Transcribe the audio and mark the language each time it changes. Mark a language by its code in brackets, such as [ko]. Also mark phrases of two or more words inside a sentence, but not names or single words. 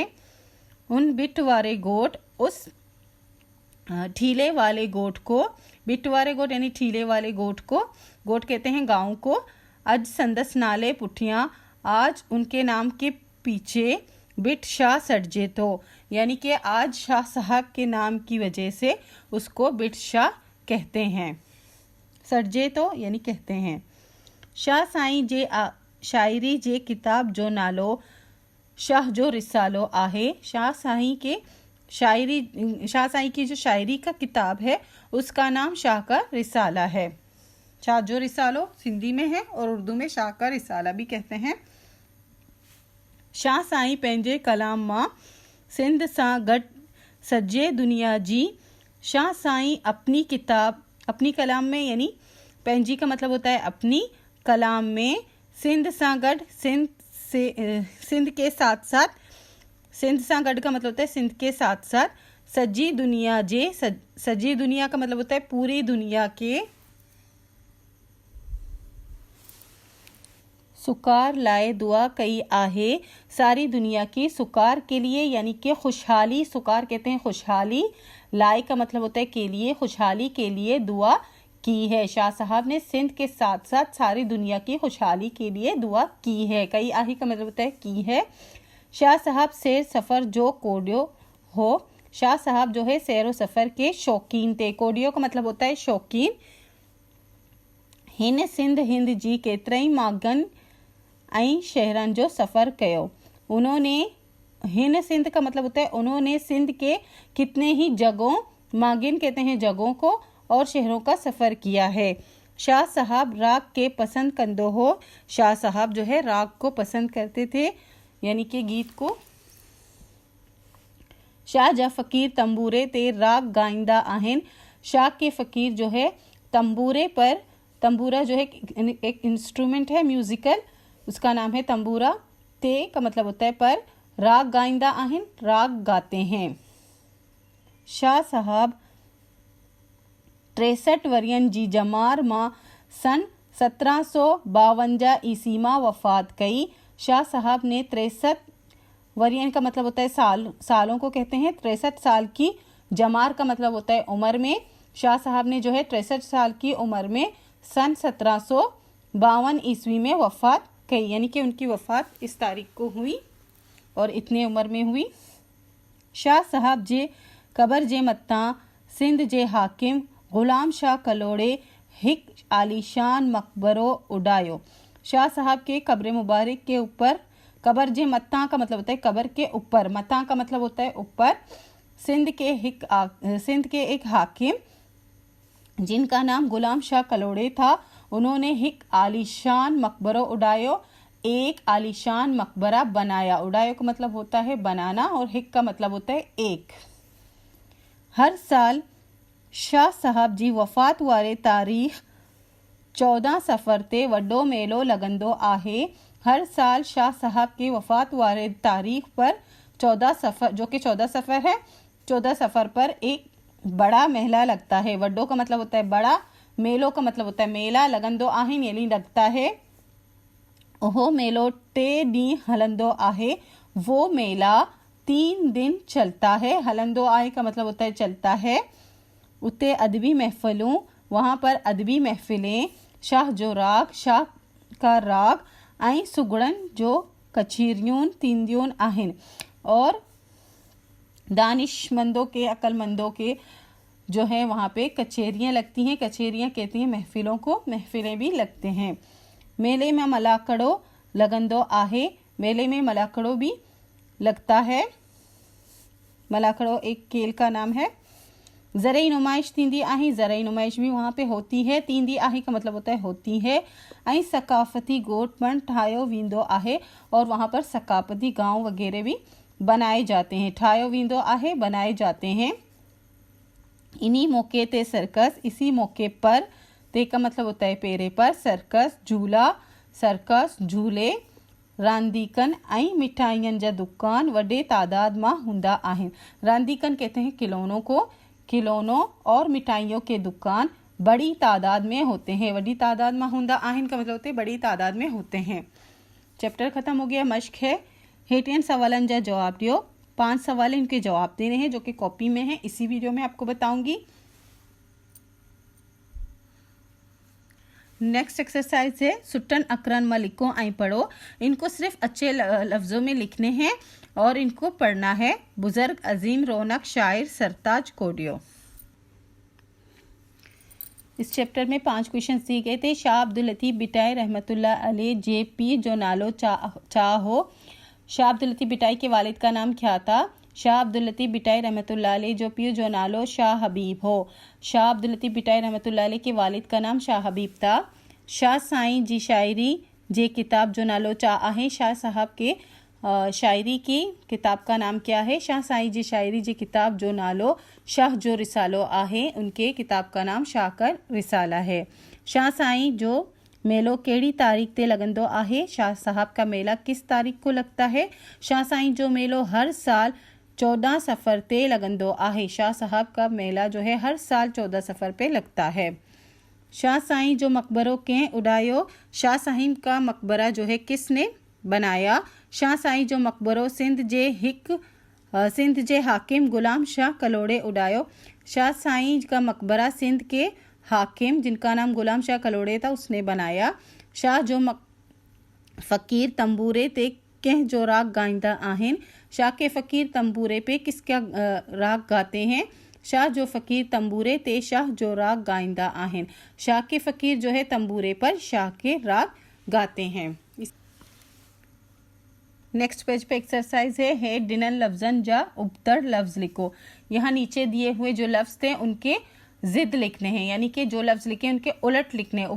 [hi] उन बिट वाले गोट, उस ठीले वाले गोट को, बिट वाले गोट यानी ठीले वाले गोट को, गोट कहते हैं गांव को, [sd] अज संदस नाले पुठियाँ, [hi] आज उनके नाम के पीछे बिट शाह [sd] सड़जे तो, [hi] यानी कि आज शाह साहब के नाम की वजह से उसको बिट शाह कहते हैं। [sd] सड़जे तो [hi] यानी कहते हैं। [sd] शाह साईं जे शायरी जे किताब जो नालो शाह जो रिसालो आहे। [hi] शाह साईं के शायरी, शाह साईं की जो शायरी का किताब है उसका नाम शाह का रिसाला है। [sd] शाह जो रिसालो [hi] सिंधी में है और उर्दू में शाह का रिसाला भी कहते हैं। [sd] शाह साईं पंहिंजे कलाम मां सिंध सां गॾु सॼे दुनिया जी। [hi] शाह साईं अपनी किताब, अपनी कलाम में, यानी पंहिंजी का मतलब होता है अपनी, कलाम में, [sd] सिंध सां गॾु, [hi] सिंध के साथ साथ, [sd] सिंध सां गॾु [hi] का मतलब होता है सिंध के साथ साथ, [sd] सॼी दुनिया जे, [hi] सॼी दुनिया का मतलब होता है पूरी दुनिया के, [sd] सुकार लाए दुआ कई आहे, [hi] सारी दुनिया की सुकार के लिए यानी कि खुशहाली, सुकार कहते हैं खुशहाली, लाए का मतलब होता है के लिए, खुशहाली के लिए दुआ की है। शाह साहब ने सिंध के साथ साथ सारी दुनिया की खुशहाली के लिए दुआ की है। [sd] कई आही [hi] का मतलब होता है की है। [sd] शाह साहब सैर सफ़र जो कोडियो हो, [hi] शाह साहब जो है सैर व सफ़र के शौकीन थे। कोडियो का मतलब होता है शौकीन। [sd] हिन सिंध हिंद जी केतिरई मागन ऐं शहरन जो सफ़र कयो। [hi] उन्होंने, [sd] हिन सिंध [hi] का मतलब होता है उन्होंने सिंध के कितने ही जगहों, मागिन कहते हैं जगहों को, और शहरों का सफ़र किया है। [sd] शाह साहब राग के पसंद कंदो हो, [hi] शाह साहब जो है राग को पसंद करते थे यानी कि गीत को। [sd] शाह जा फ़कीर तंबूरे ते राग गाइंदा आहिन, [hi] शाह के फ़कीर जो है तंबूरे पर, तंबूरा जो है एक इंस्ट्रूमेंट है म्यूज़िकल, उसका नाम है तंबूरा, ते का मतलब होता है पर, [sd] राग गाइंदा आहिन [hi] राग गाते हैं। [sd] शाह साहब 63 वरियन जी जमार मां सन 1752 ईस्वी मां वफ़ात कई। [hi] शाह साहब ने 63 वरियन का मतलब होता है सालों को कहते हैं, 63 साल की, जमार का मतलब होता है उम्र में। शाह साहब ने जो है 63 साल की उम्र में सन 1752 ईस्वी में वफ़ात कई, यानी कि उनकी वफ़ात इस तारीख को हुई और इतने उम्र में हुई। [sd] शाह साहब जे कबर जे मत्ता सिंध जे हाकिम ग़ुलाम शाह कलोड़े हिक आलीशान मकबरो उड़ायो। [hi] शाह साहब के कब्र मुबारक के ऊपर, [sd] कबर जे मत्ता [hi] का मतलब होता है कबर के ऊपर, मत्ता का मतलब होता है ऊपर, सिंध के एक हाकिम जिनका नाम ग़ुलाम शाह कलोड़े था, उन्होंने [sd] हिक आलीशान मकबरो उड़ायो, [hi] एक आलीशान मकबरा बनाया। उड़ायो का मतलब होता है बनाना और हिक का मतलब होता है एक। [sd] हर साल शाह साहब जी वफ़ात वारे तारीख़ 14 सफ़र ते वड्डो मेलो लगंदो आहे। [hi] हर साल शाह साहब के वफ़ात वारे तारीख़ पर 14 सफ़र, जो कि 14 सफ़र है, 14 सफ़र पर एक बड़ा मेला लगता है। वड्डो का मतलब होता है बड़ा, मेलो का मतलब होता है मेला, [sd] लगंदो आहिन [hi] यानी लगता है। [sd] ओहो मेलो 3 ॾींहं हलंदो आहे, [hi] वो मेला 3 दिन चलता है। [sd] हलंदो आहे [hi] का मतलब होता है चलता है। [sd] उते अदबी महफ़िलों, [hi] वहाँ पर अदबी महफ़िलें, [sd] शाह जो राग, [hi] शाह का राग, [sd] ऐं सुगड़न जो कचीरियूं थींदियूं आहिनि, [hi] और दानिशमंदों के, अक्लमंदों के जो है वहाँ पे कचेरियाँ लगती हैं। कचेरियाँ कहती हैं महफ़िलों को, महफ़िलें भी लगते हैं। [sd] मेले में मलाकड़ो लगंदो आहे, [hi] मेले में मलाकड़ो भी लगता है। मलाकड़ो एक खेल का नाम है। [sd] ज़रई नुमाइश थींदी आहे, [hi] ज़रई नुमाइश भी वहाँ पे होती है। [sd] थींदी आहे [hi] का मतलब होता है होती है। [sd] ऐं सकाफ़ती गोठ पण ठाहियो वेंदो आहे, [hi] और वहाँ पर सकाफ़ती गांव वगैरह भी बनाए जाते हैं। [sd] ठाहियो वेंदो आहे, [hi] बनाए जाते हैं। [sd] इन्हीं मौके ते सर्कस, [hi] इसी मौके पर, ते का मतलब होता है पेरे पर, सर्कस झूला, सर्कस झूले, [sd] रांदीकन ऐं मिठाइयन जा दुकान वॾे तादाद मां हूंदा आहिनि। [hi] रांदीकन कहते हैं खिलौनों को, खिलौनों और मिठाइयों के दुकान बड़ी तादाद में होते हैं। वॾी तादाद में [sd] हूंदा आहिनि [hi] का मतलब होते हैं बड़ी तादाद में होते हैं। चैप्टर ख़त्म हो गया। मश्क है, [sd] हेठियन सवालन जा जवाब दियो। [hi] 5 सवाल इनके जवाब देने हैं जो कि कॉपी में है, इसी वीडियो में आपको बताऊंगी। [en] next exercise [hi] है, [sd] सुटन अकरन में लिखो ऐं पढ़ो। [hi] इनको सिर्फ अच्छे लफ्ज़ों में लिखने हैं और इनको पढ़ना है। [sd] बुजुर्ग अजीम रौनक शायर सरताज कोडियो। [hi] इस चैप्टर में 5 क्वेश्चन दिए गए थे। [sd] शाह अब्दुल लतीफ़ बिटाई रहमतुल्लाह अलैह जे पीर जो नालो चाह हो। [hi] शाह अब्दुल लतीफ़ बिटाई के वालिद का नाम क्या था? [sd] शाह अब्दुल लतीफ़ बिटाई रहमतुल्लाह अलैह जो पीर जो नालो शाह हबीब हो। [hi] शाह अब्दुल लतीफ़ बिटाई रहमतुल्लाह अलैह के वालिद का नाम शाह हबीब था। [sd] शाह साईं जी शायरी जे किताब जो नालो चाह आहे। [hi] शाह साहब के शायरी की किताब का नाम क्या है? [sd] शाह साईं जी शायरी जी किताब जो नालो शाह जो रिसालो आहे। [hi] उनके किताब का नाम शाह का रिसाला है। [sd] शाह साईं जो मेलो केड़ी तारीख़ ते लगंदो आहे? [hi] शाह साहब का मेला किस तारीख़ को लगता है? [sd] शाह साईं जो मेलो हर साल 14 सफ़र ते लगंदो आहे। [hi] शाह साहब का मेला जो है हर साल 14 सफ़र पे लगता है। [sd] शाह साईं जो मकबरों के उड़ायो, [hi] शाह साईं का मकबरा जो है किसने बनाया। [sd] शाह साईं जो मकबरो सिंध जे हाकिम गुलाम शाह कलोड़े उड़ायो। [hi] शाह साईं का मकबरा सिंध के हाकिम जिनका नाम गुलाम शाह कलोड़े था उसने बनाया। [sd] शाह जो फ़कीर तंबूरे ते कंहिं जो राग गाईंदा आहिनि। [hi] शाह के फ़कीर तंबूरे पे किसका राग गाते हैं। [sd] शाह जो फ़कीर तंबूरे ते शाह जो राग गाईंदा आहिनि। [hi] शाह के फ़कीर जो है तंबूरे पर शाह के राग गाते हैं। [en] next page [hi] पे एक्सरसाइज है [sd] डिनन लफ्जन जा उबतर लफ्ज़ लिखो। [hi] यहाँ नीचे दिए हुए जो लफ्ज़ थे उनके ज़िद लिखने हैं, यानी कि जो लफ्ज़ लिखे उनके उलट लिखने हैं।